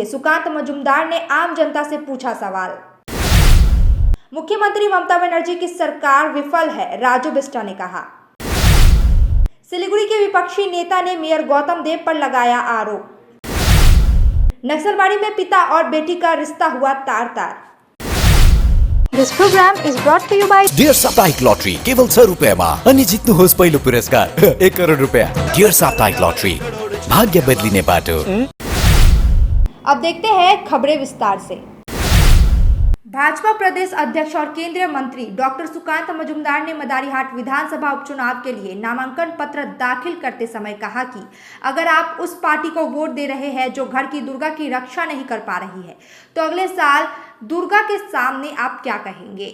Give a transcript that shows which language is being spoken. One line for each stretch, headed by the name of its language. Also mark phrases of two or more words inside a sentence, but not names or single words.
Hindi: सुकांत मजूमदार ने आम जनता से पूछा सवाल। मुख्यमंत्री ममता बनर्जी की सरकार विफल है, राजू बिष्टा ने कहा। सिलीगुड़ी के विपक्षी नेता ने मेयर गौतम देव पर लगाया आरोप। नक्सलबाड़ी में पिता और बेटी का रिश्ता हुआ तार-तार।
English: This program is brought to you by
Nepali: डियर साप्ताहिक लॉटरी केवल 6 रुपयामा अनि जित्नुहोस् पहिलो पुरस्कार 1 करोड रुपया। डियर साप्ताहिक लॉटरी, भाग्य बदलिने बाटो।
Hindi: अब देखते हैं खबरें विस्तार से। भाजपा प्रदेश अध्यक्ष और केंद्रीय मंत्री डॉक्टर सुकांत मजूमदार ने मदारीहाट विधानसभा उपचुनाव के लिए नामांकन पत्र दाखिल करते समय कहा कि अगर आप उस पार्टी को वोट दे रहे हैं जो घर की दुर्गा की रक्षा नहीं कर पा रही है, तो अगले साल दुर्गा के सामने आप क्या कहेंगे?